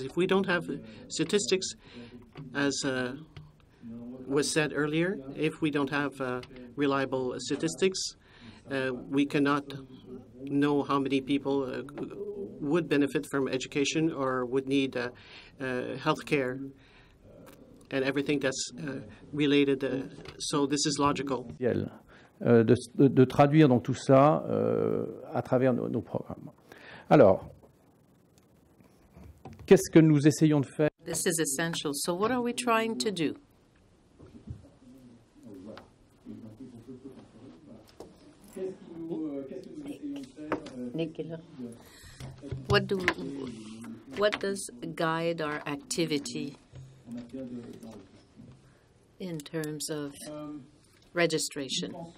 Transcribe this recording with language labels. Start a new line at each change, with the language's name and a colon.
English: If we don't have statistics, as was said earlier, if we don't have reliable statistics, we cannot know how many people would benefit from education or would need health care and everything that's related. So this is logical.
French: De traduire donc tout ça à travers nos programmes. Alors, qu'est-ce que nous essayons de faire?
English: This is essential. So what are we trying to do? What does guide our activity in terms of registration?